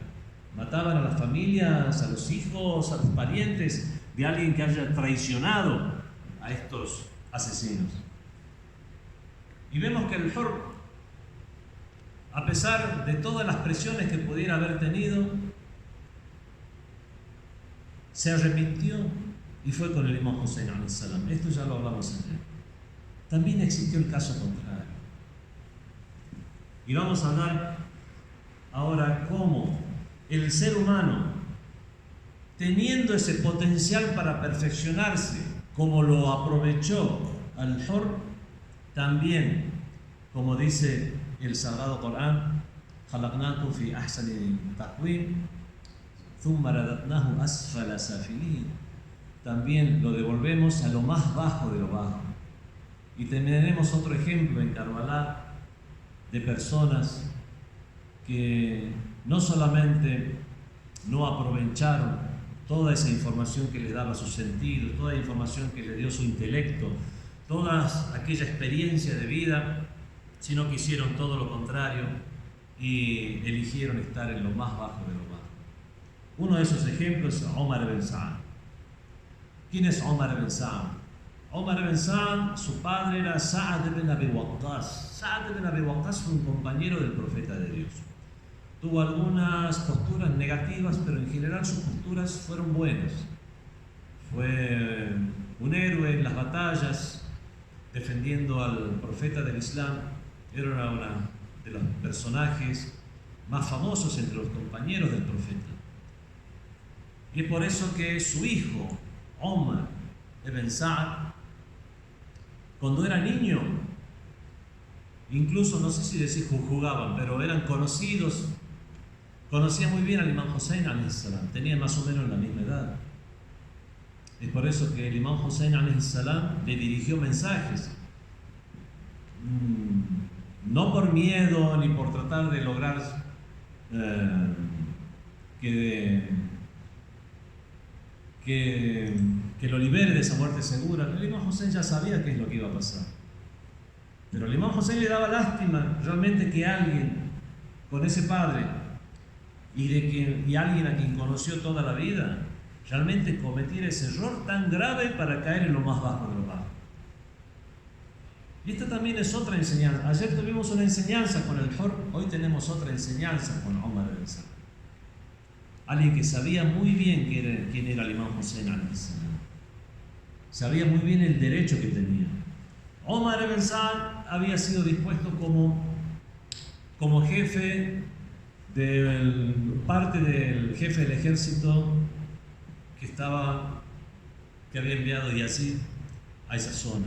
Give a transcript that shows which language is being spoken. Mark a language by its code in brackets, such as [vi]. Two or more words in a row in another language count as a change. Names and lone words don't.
[es] Mataban a las familias, a los hijos, a los parientes de alguien que haya traicionado a estos asesinos. Y vemos que el Hur, a pesar de todas las presiones que pudiera haber tenido, se arrepintió y fue con el imam Hussein [ar] عليه السلام. [es] Esto ya lo hablamos ayer. También existió el caso contrario. Y vamos a hablar ahora cómo el ser humano, teniendo ese potencial para perfeccionarse, como lo aprovechó al-Hur, también, como dice el Sagrado Corán, [ar] خَلَقْنَاكُمْ فِي أَحْسَنِ تَقْوِيمٍ ثُمَّ رَدَدْنَاهُ أَسْفَلَ سَافِلِينَ. [es] También lo devolvemos a lo más bajo de lo bajo. Y tenemos otro ejemplo en Karbala de personas que no solamente no aprovecharon toda esa información que les daba su sentido, toda la información que le dio su intelecto, toda aquella experiencia de vida, sino que hicieron todo lo contrario y eligieron estar en lo más bajo de lo bajo. Uno de esos ejemplos es Omar ibn Sa'd. ¿Quién es Omar ibn Sa'd? Omar ibn Sa'd, su padre era Sa'd ibn Abi Waqqas. Sa'd ibn Abi Waqqas fue un compañero del profeta de Dios. Tuvo algunas posturas negativas, pero en general sus posturas fueron buenas. Fue un héroe en las batallas, defendiendo al profeta del Islam. Era uno de los personajes más famosos entre los compañeros del profeta. Y es por eso que su hijo, Omar ibn Sa'd, cuando era niño, incluso no sé si decir jugaban, pero eran conocidos, conocía muy bien al imam Hussein [ar] عليه السلام, [es] tenía más o menos la misma edad. Es por eso que el imam Hussein [ar] عليه السلام [es] le dirigió mensajes, no por miedo ni por tratar de lograr que lo libere de esa muerte segura. El imam Hussein ya sabía qué es lo que iba a pasar, pero el imam Hussein le daba lástima realmente que alguien con ese padre y alguien a quien conoció toda la vida realmente cometiera ese error tan grave para caer en lo más bajo de lo bajo. Y esta también es otra enseñanza. Ayer tuvimos una enseñanza con el Hur, hoy tenemos otra enseñanza con Omar ibn Sa'd. Alguien que sabía muy bien quién era el imam Hussein [ar] عليه السلام. [es] Sabía muy bien el derecho que tenía. Omar ibn Sa'd había sido dispuesto como jefe parte del jefe del ejército que había enviado Yazid a esas zonas.